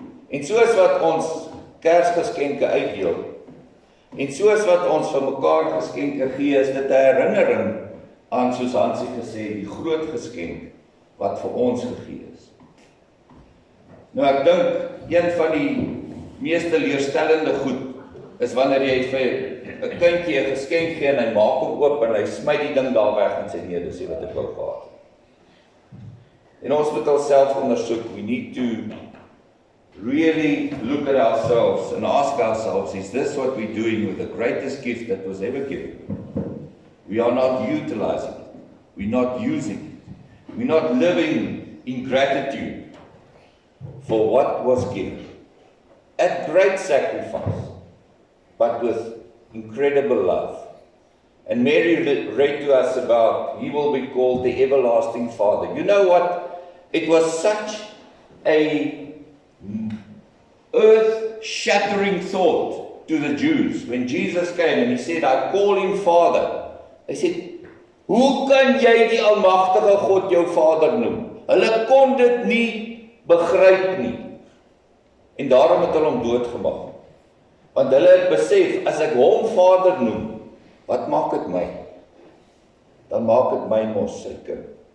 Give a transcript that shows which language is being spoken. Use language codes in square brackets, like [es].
[af] En soos wat ons Kersgeskenke uitdeel, en soos wat ons vir mekaar geskenke gee, is dit 'n herinnering aan, soos Hansie gesê, die groot geskenk wat vir ons gegee is. Nou ek dink, een van die mees teleurstellende goed, is wanneer jy vir 'n kindjie 'n geskenk gee en hy maak hom oop en hy smy die ding daar weg en sê, nee, dis nie wat ek wou gehad. En ons moet onsself ondersoek. [en] We need to really look at ourselves and ask ourselves, is this what we're doing with the greatest gift that was ever given? We are not utilizing it. We're not using it. We're not living in gratitude for what was given. At great sacrifice, but with incredible love. And Mary read to us about, he will be called the everlasting Father. You know what? It was such a earth-shattering thought to the Jews when Jesus came and he said, I call him Father. They said, [af] hoe kan jy die almagtige God jou Vader noem? Hulle kon dit nie begryp nie. En daarom het hulle hom doodgemaak. Want hulle het besef, as ek hom Vader noem, wat maak dit my? Dan maak dit my mos sy kind.